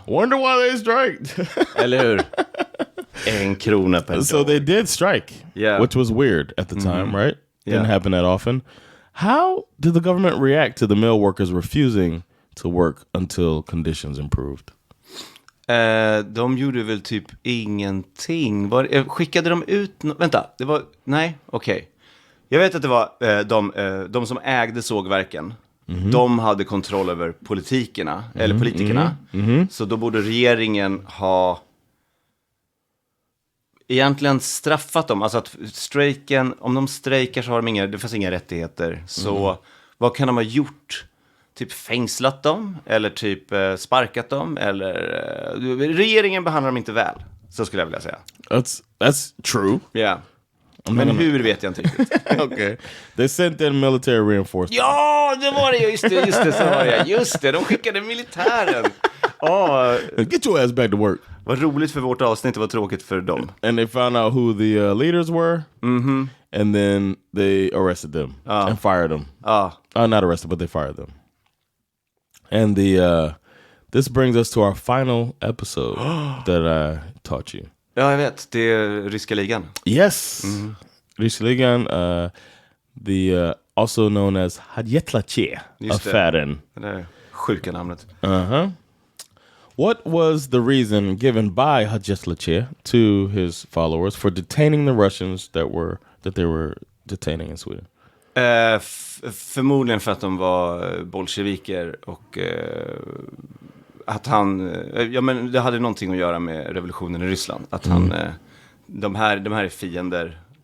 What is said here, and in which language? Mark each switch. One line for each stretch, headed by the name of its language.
English: Wonder why they striked.
Swedish: Eller hur? 1 krona per dag.
English: So they did strike, which was weird at the time, right? Didn't happen that often. How did the government react to the mill workers refusing to work until conditions improved?
Swedish: De gjorde väl typ ingenting. Skickade de ut... Vänta, det var... Nej, okej. Jag vet att det var de som ägde sågverken. De hade kontroll över politikerna. Eller politikerna. Så då borde regeringen ha... egentligen straffat dem. Alltså att strejken, om de strejkar så har det fanns inga rättigheter. Så vad kan de ha gjort? Typ fängslat dem? Eller typ sparkat dem? Eller regeringen behandlar dem inte väl. Så skulle jag vilja säga.
English: That's true. Yeah.
Swedish: Men hur vet jag inte riktigt.
English: Okay. They sent in military reinforcements.
Swedish: Ja, det var det. Just det, de skickade militären.
English: Get your ass back to work.
Swedish: Vad roligt för vårt avsnitt, var tråkigt för dem.
English: And they found out who the leaders were. And then they arrested them and fired them. Not arrested, but they fired them. And this brings us to our final episode that I taught you.
Swedish: Ja, jag vet. Det är ryska ligan.
English: Yes. Ryska ligan, the also known as Hadjetlache-affären.
Swedish: Det är sjuka namnet.
English: What was the reason given by Hadjetlache to his followers for detaining the Russians that they were detaining in Sweden?
Swedish: Förmodligen för att de var bolsjeviker och att han, men det hade någonting att göra med revolutionen i Ryssland. Att han, de här är fiender